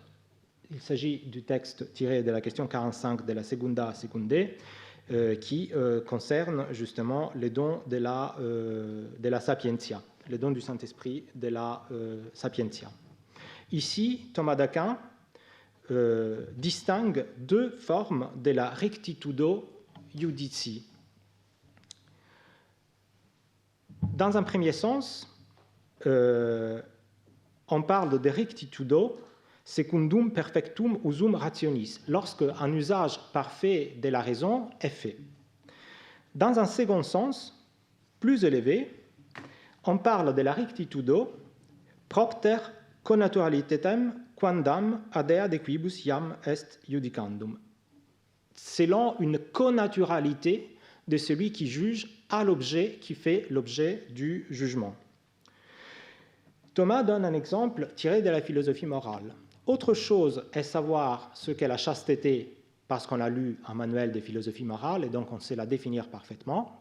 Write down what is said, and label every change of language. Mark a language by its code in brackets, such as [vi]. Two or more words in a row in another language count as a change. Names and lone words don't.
[fr] Il s'agit du texte tiré de la question 45 de la Secunda Secundae, qui concerne justement les dons de la sapientia, les dons du Saint-Esprit de la sapientia. Ici, Thomas d'Aquin distingue deux formes de la [la] rectitudo iudici. [fr] Dans un premier sens, on parle de [la] rectitudo secundum perfectum usum rationis, [fr] lorsque un usage parfait de la raison est fait. Dans un second sens, plus élevé, on parle de la [la] rectitudo propter connaturalitatem quandam adea de quibus iam est judicandum, [fr] selon une connaturalité de celui qui juge à l'objet qui fait l'objet du jugement. Thomas donne un exemple tiré de la philosophie morale. Autre chose est savoir ce qu'est la chasteté, parce qu'on a lu un manuel de philosophie morale et donc on sait la définir parfaitement.